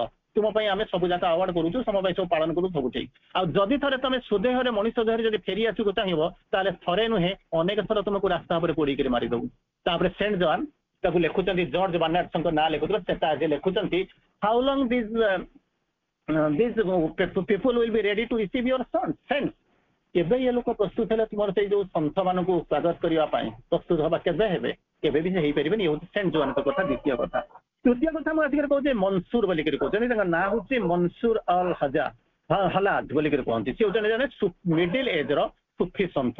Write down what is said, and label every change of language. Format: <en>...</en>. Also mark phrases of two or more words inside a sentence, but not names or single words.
<or>ତୁମ ପାଇଁ ଆମେ ସବୁ ଯାକ ଆୱାର୍ଡ କରୁଛୁ, ତମ ପାଇଁ ସବୁ ପାଳନ କରୁ, ସବୁ ଠିକ। ଆଉ ଯଦି ଥରେ ତମେ ସୁଦେହରେ, ମଣିଷ ଦେହରେ ଯଦି ଫେରି ଆସିବାକୁ ଚାହିଁବ, ତାହେଲେ ଥରେ ନୁହେଁ, ଅନେକ ଥର ତୁମକୁ ରାସ୍ତା ଉପରେ ପୋଡ଼ିକିରି ମାରିଦେବୁ। ତାପରେ ସେଣ୍ଟ ଜୋଆନ ତାକୁ ଲେଖୁଛନ୍ତି, ଜର୍ଜ ବାର୍ନାର୍ଡଙ୍କ ନାଁ ଲେଖୁଥିଲେ, ସେଟା ଆଜି ଲେଖୁଛନ୍ତି,</or> <en>how long these people will be ready to receive your sons.</en> <or>କେବେ ଏ ଲୋକ ପ୍ରସ୍ତୁତ ହେଲେ ତୁମର ସେଇ ଯୋଉ ସନ୍ଥ ମାନଙ୍କୁ ସ୍ୱାଗତ କରିବା ପାଇଁ ପ୍ରସ୍ତୁତ ହବା, କେବେ ହେବେ? କେବେ ବି ସେ ହେଇପାରିବେନି। ଏ ହଉଛି ସେଣ୍ଟ ଜୋଆନଙ୍କ କଥା। ଦ୍ୱିତୀୟ କଥା, ତୃତୀୟ କଥା ମୁଁ ଆସିକରି କହୁଛି, ମନସୁର ବୋଲିକରି କହୁଛନ୍ତି। ତାଙ୍କ ନାଁ ହଉଛି ମନସୁର ଅଲ ହଲାଦ ବୋଲିକରି କୁହନ୍ତି। ସେ ହଉଛନ୍ତି ଜଣେ</or> <en>middle ager</en> <or>ସୁଫି ସନ୍ଥ।</or>